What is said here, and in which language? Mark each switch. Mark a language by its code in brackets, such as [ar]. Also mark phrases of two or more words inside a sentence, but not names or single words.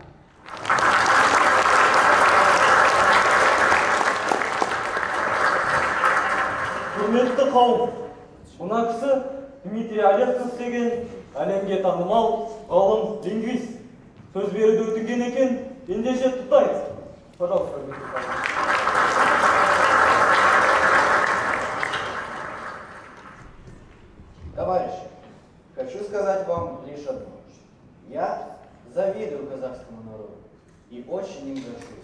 [kk] Құрметті қауым, мына кісі Дмитрий Олегков деген әлемге танымал ғалым лингвист. Сөз беруді өтінген екен, ендеше тұтайық. [ru] Пожалуйста, Товарищи, хочу сказать вам лишь одно. Я завидую казахскому народу и очень им горжусь.